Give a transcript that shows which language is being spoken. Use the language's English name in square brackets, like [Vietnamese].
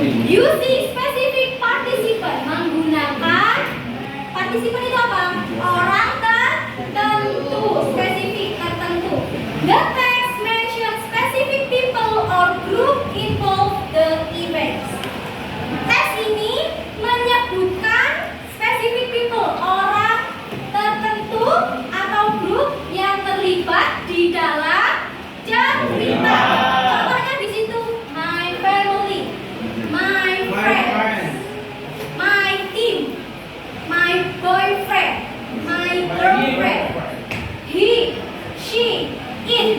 [English] Using specific participant, [Indonesian] menggunakan partisipan itu apa? Orang tertentu, spesifik tertentu. [English] The text mention specific people or group involved the events. [Indonesian] Teks ini menyebutkan [English] specific people, [Indonesian] orang tertentu atau grup yang terlibat di dalam cerita. Contohnya di situ, [English] my family, my friends, my team, my boyfriend, my girlfriend, he, she, it.